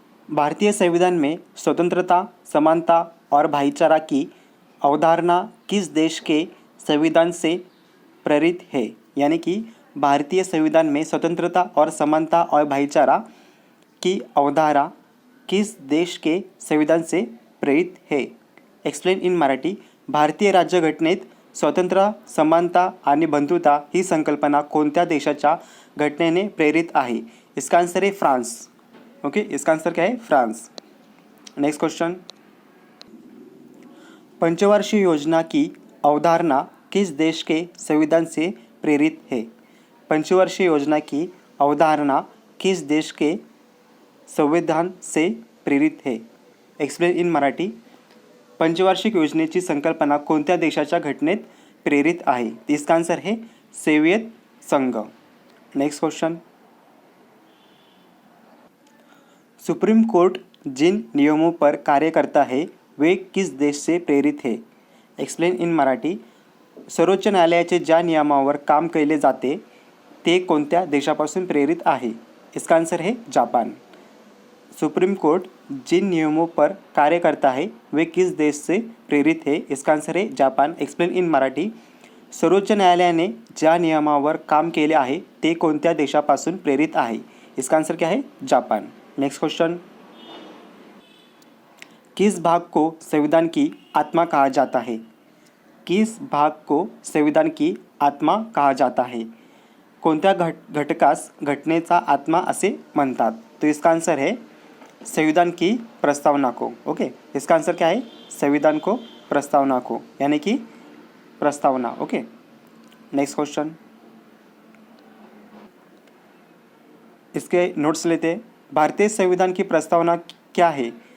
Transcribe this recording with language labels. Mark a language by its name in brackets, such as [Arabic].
[Hindi] भारतीय संविधान में स्वतंत्रता, समानता और भाईचारा की अवधारणा किस देश के संविधान से प्रेरित है? यानी कि भारतीय संविधान में स्वतंत्रता और समानता और भाईचारा की अवधारणा किस देश के संविधान से प्रेरित है? [English] Explain in Marathi. [Marathi] भारतीय राज्यघटनेत स्वतंत्र, समानता आणि बंधुता ही संकल्पना कोणत्या देशाच्या घटनेने प्रेरित आहे? [Hindi] इसका आंसर है फ्रांस। ओके, इसका आंसर क्या है? फ्रांस। Next question. पंचवार्षिक योजना की अवधारणा किस देश के संविधान से प्रेरित है? पंचवार्षिक योजना की अवधारणा किस देश के संविधान से प्रेरित है? [English] Explain in Marathi. [Marathi] पंचवार्षिक योजनेची संकल्पना कोणत्या देशाच्या घटनेत प्रेरित आहे? [Hindi] इसका आंसर है सोवियत संघ। Next question. सुप्रीम कोर्ट जिन नियमों पर कार्य करता है वे किस देश से प्रेरित है? [English] Explain in Marathi. [Marathi] सर्वोच्च न्यायालयाचे ज्या नियमावर काम केले जाते ते कोणत्या देशापासून प्रेरित आहे? [Hindi] इसका आंसर है जापान। सुप्रीम कोर्ट जिन नियमों पर कार्य करता है वे किस देश से प्रेरित है? इसका आंसर है जापान। [English] Explain in Marathi. [Marathi] सर्वोच्च न्यायालयाने ज्या नियमावर काम केले आहे ते कोणत्या देशापासून प्रेरित आहे? [Hindi] इसका आंसर क्या है? जापान। Next question. किस भाग को संविधान की आत्मा कहा जाता है? किस भाग को संविधान की आत्मा कहा जाता है? [Marathi] कोणत्या घटकास घटनेचा आत्मा असे म्हणतात? [Hindi] तो इसका आंसर है संविधान की प्रस्तावना को। ओके, इसका आंसर क्या है? संविधान को प्रस्तावना को, यानी कि प्रस्तावना। Okay, next question. इसके नोट्स लेते हैं। भारतीय संविधान की प्रस्तावना क्या है?